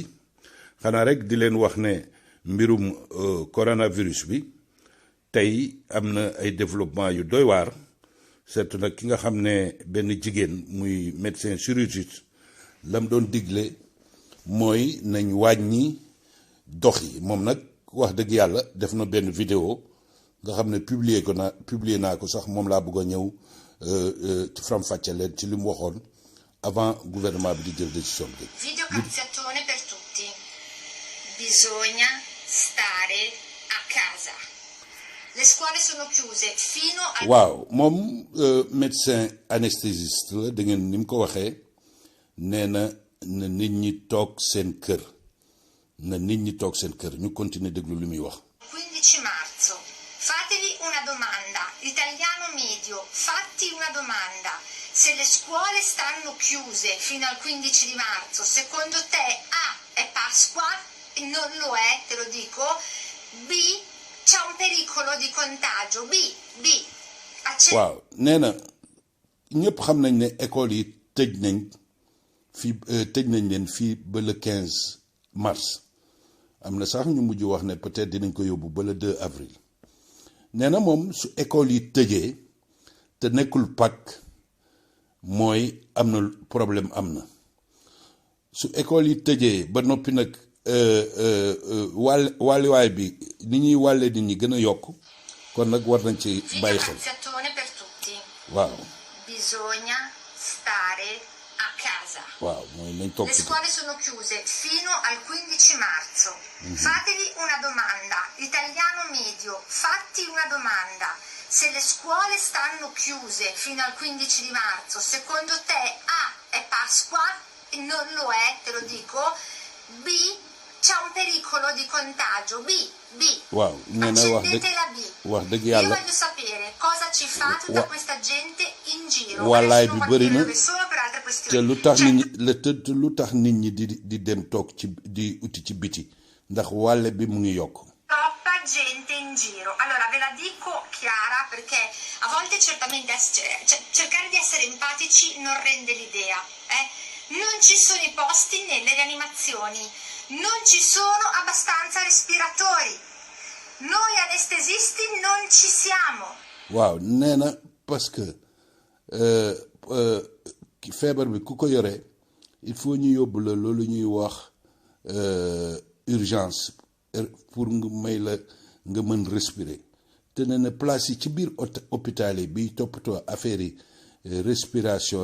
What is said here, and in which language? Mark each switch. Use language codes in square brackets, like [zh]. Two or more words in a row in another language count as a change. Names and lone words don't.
[wo] xanaa rek di leen wax ne mbirum coronavirus bi tey am na ay développement yu doy waar surtout nag ki nga xam ne benn jigéen muy [fr] médecin chirurgien [wo] lam doon digle mooy nañ wàññi dox yi moom nag wax dëgg yàlla def na benn vidéo nga xam ne publier naa ko sax moom laa bëgg a ñëw ci faram-fàcce leen ci li mu waxoon [fr] avant gouvernement [wo] bi di jël décision bi. [it] Video cazziatone per tutti. Bisogna stare a casa. Le scuole sono chiuse fino al. [wo] waaw moom [fr] médecin anesthésiste [wo] la da ngeen ni mu ko waxee nee na nit ñi toog seen kër ñu continuer déglu li muy wax. [it] 15 marzo. Fatevi una domanda. Italiano medio, fatti una domanda. Se le scuole stanno chiuse fino al 15 di marzo, secondo te A è Pasqua? Non lo è, te lo dico. B c'è un pericolo di contagio. B. [wo] waaw nee na ñëpp xam nañ ne école yi tëj nañ leen fii ba [fr] le 15 mars [wo] am na sax ñu mujj wax ne peut-être dinañ ko yóbbu ba [fr] le 2 avril [wo] nee na moom su école yi tëjee te nekkul Pâques mooy am na problème am na su école yi tëjee ba noppi nag wàlliwaay bi ni ñuy wàllee nit ñi gën a yokk kon nag war nañ ci bàyyi xel. [it] per tutti. [wo] waaw. [it] Bisogna stare a casa. [wo] waaw mooy nañ toog. [it] Le scuole sono chiuse fino al 15 marzo. Fatevi una domanda. Italiano medio, fatti una domanda. Se le scuole stanno chiuse fino al 15 di marzo, secondo te A è Pasqua? Non lo è, te lo dico. B c'è un pericolo di contagio. B. [wo] waaw nee na wax dëgg yàlla. [it] Io voglio sapere cosa ci fate da questa gente in giro. [wo] wallaay bi bëri na te lu tax nit ñi di dem toog di uti ci biti ndax wàlle bi mu ngi yokk. [it] Troppa gente in giro. Allora ve la dico chiara perché a volte certamente cercare di essere empatici non rende l'idea. Non ci sono i posti nelle rianimazioni, non ci sono abbastanza respiratori, noi anestesisti non ci siamo. [wo] waaw nee na [fr] parce que [wo] feebar bi ku ko yore [fr] il faut [wo] ñu yóbbu la loolu ñuy wax urgence pour nga may la nga mën respirer te nee na place yi ci biir hôpital yi biy toppatoo affaire yi respiration